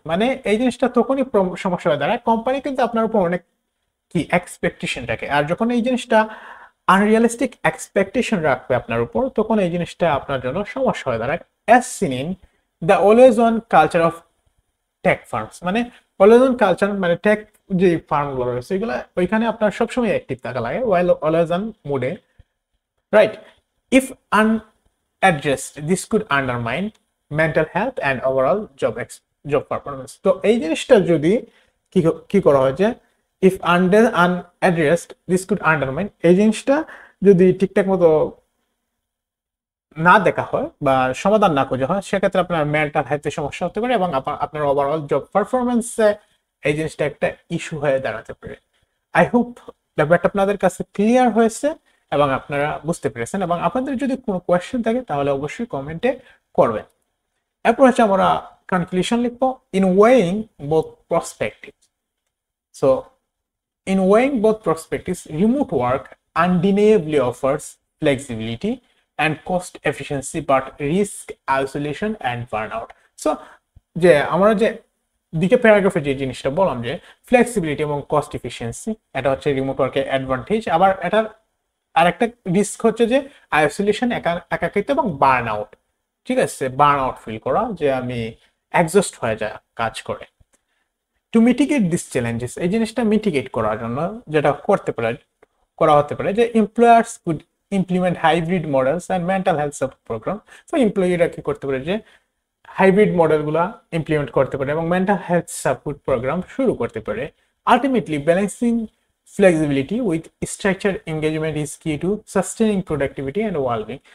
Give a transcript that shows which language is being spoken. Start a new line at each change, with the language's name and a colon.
Bangla: মানে এই জিনিসটা তখনই সমস্যা হয়ে দাঁড়ায়, কোম্পানি কিন্তু আপনার উপর অনেক কি এক্সপেকটেশন রাখে, আর যখন এই জিনিসটা আনরিয়ালিস্টিক এক্সপেকটেশন রাখবে আপনার উপর, তখন এই জিনিসটা আপনার জন্য সমস্যা হয়ে দাঁড়ায়।
English: as seen in the always on culture of tech firms,
Bangla: মানে অলওয়েজ অন কালচার মানে টেক যে ফার্মগুলো রয়েছে এগুলো, ওইখানে আপনার সবসময় অ্যাক্টিভ থাকা লাগে, ওয়াইল অলওয়েজ অন মুডে, right?
English: If unaddressed, this could undermine mental health and overall job performance.
Bangla: তো এই জিনিসটা যদি কি করা হয় যে
English: if unaddressed, this could undermine,
Bangla: এই জিনিসটা যদি ঠিকঠাক মতো না দেখা হয় বা সমাধান না খোঁজা হয়, সেক্ষেত্রে আপনার মেন্টাল হেলথের সমস্যা হতে পারে এবং আপনার ওভারঅল জব পারফরমেন্সে এই জিনিসটা একটা ইস্যু হয়ে দাঁড়াতে পারে।
English: I hope
Bangla: ব্যাপারটা আপনাদের কাছে ক্লিয়ার হয়েছে এবং আপনারা বুঝতে পেরেছেন, এবং আপনাদের যদি কোনো কোয়েশ্চেন থাকে তাহলে অবশ্যই কমেন্টে করবেন। এরপর হচ্ছে আমরা কনক্লুশন লিখবো,
English: In weighing both perspective. So in weighing both perspectives, remote work undeniably offers flexibility and cost efficiency, but risk isolation and burnout.
Bangla: So যে আমরা যে দিকে প্যারাগ্রাফে যে জিনিসটা বললাম যে ফ্লেক্সিবিলিটি এবং কস্ট এফিসিয়েন্সি, এটা হচ্ছে রিমোট ওয়ার্কের অ্যাডভান্টেজ। আবার এটার আরেকটা রিস্ক হচ্ছে যে আইসোলেশন, একাকিত্ব এবং বার্ন আউট। ঠিক আছে, বার্ন আউট ফিল করা, যে আমি এক্সস্ট হয়ে যায় কাজ করে।
English: to mitigate this challenges,
Bangla: এই জিনিসটা মিটিগেট করার জন্য যেটা করা হতে পারে যে
English: Employers could implement hybrid models and mental health support program.
Bangla: তো এমপ্লয়িরা কি করতে পারে যে হাইব্রিড মডেলগুলো ইমপ্লিমেন্ট করতে পারে এবং মেন্টাল হেলথ সাপোর্ট প্রোগ্রাম শুরু করতে পারে।
English: Ultimately balancing flexibility with structured engagement is key to sustaining productivity and well-being.